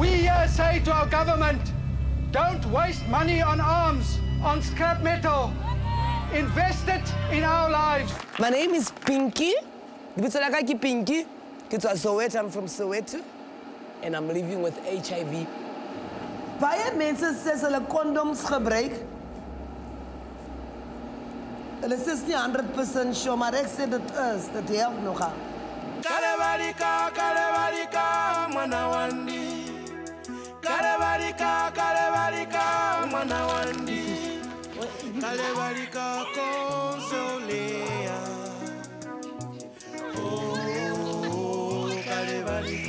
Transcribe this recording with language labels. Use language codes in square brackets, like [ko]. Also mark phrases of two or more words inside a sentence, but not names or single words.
[en] We here say to our government, don't waste money on arms, on scrap metal. Invest it in our lives. My name is Pinky. Pinky. I'm from Soweto, and I'm living with HIV. [af] Baie mense sê hulle condoms gebruik. Hulle is nie 100% sure, maar ek sê dit help nogal. [ny] Kalebarika, mwana wandi. Kalebarika, mwana wandi. Kalebarika, consolea. Oh, Kalebarika.